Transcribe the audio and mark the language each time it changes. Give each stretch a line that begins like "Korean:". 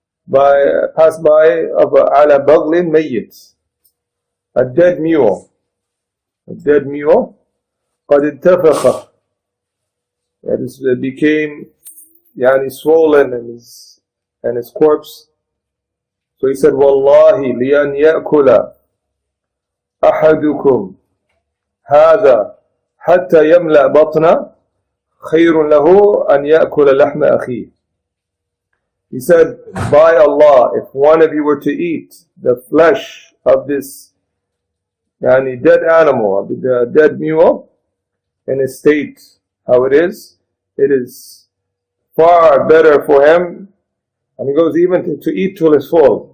English: passed by of
Arabic: على بغل ميت,
English: a dead mule. A dead mule.
Arabic: قد انتفخ.
English: It became swollen and his corpse. So he said,
Arabic: والله لأن يأكل أحدكم هذا حتى يملأ بطنه خير له أن يأكل لحم أخيه.
English: He said, by Allah, if one of you were to eat the flesh of this dead animal, the dead mule, in a state how it is far better for him, and he goes even to eat till it's full.